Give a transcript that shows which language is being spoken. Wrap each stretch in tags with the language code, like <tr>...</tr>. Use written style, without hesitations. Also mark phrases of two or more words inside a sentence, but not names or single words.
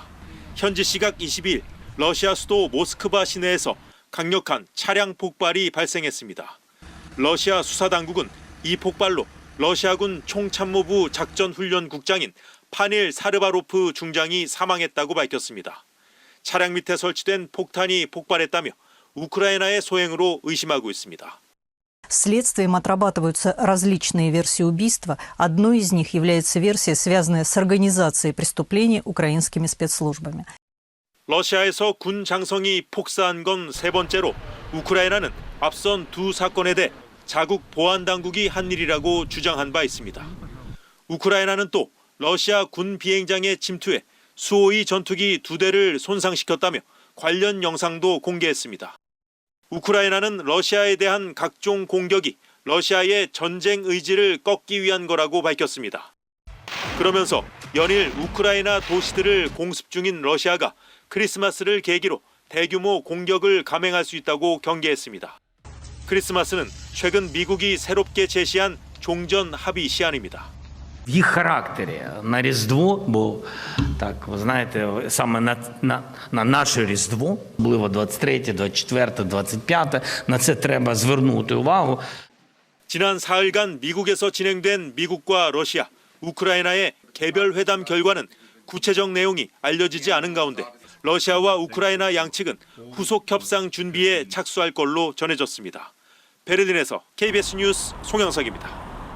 <ko>현지 시각 22일 러시아 수도 모스크바 시내에서 강력한 차량 폭발이 발생했습니다. 러시아 수사당국은 이 폭발로 러시아군 총참모부 작전훈련국장인 파닐 사르바로프 중장이 사망했다고 밝혔습니다. 차량 밑에 설치된 폭탄이 폭발했다며 우크라이나의 소행으로 의심하고 있습니다.</ko> <ru>Следствием отрабатываются различные версии убийства. Одной из них является версия, связанная с организацией преступлений украинскими спецслужбами.</ru> <ko>러시아에서 군 장성이 폭사한 건 세 번째로 우크라이나는 앞선 두 사건에 대해 자국 보안 당국이 한 일이라고 주장한 바 있습니다. 우크라이나는 또 러시아 군 비행장에 침투해 수호의 전투기 2대를 손상시켰다며 관련 영상도 공개했습니다. 우크라이나는 러시아에 대한 각종 공격이 러시아의 전쟁 의지를 꺾기 위한 거라고 밝혔습니다. 그러면서 연일 우크라이나 도시들을 공습 중인 러시아가 크리스마스를 계기로 대규모 공격을 감행할 수 있다고 경계했습니다. 크리스마스는 최근 미국이 새롭게 제시한 종전 합의 시한입니다.</ko> <uk>В їх характері на Різдво, бо так, ви знаєте, саме на наше Різдво, можливо, 23, 24, 25, на це треба звернути увагу.</uk> <ko>지난 사흘간 미국에서 진행된 미국과 러시아, 우크라이나의 개별 회담 결과는 구체적 내용이 알려지지 않은 가운데 러시아와 우크라이나 양측은 후속 협상 준비에 착수할 걸로 전해졌습니다. 베를린에서 KBS 뉴스 송영석입니다.</ko>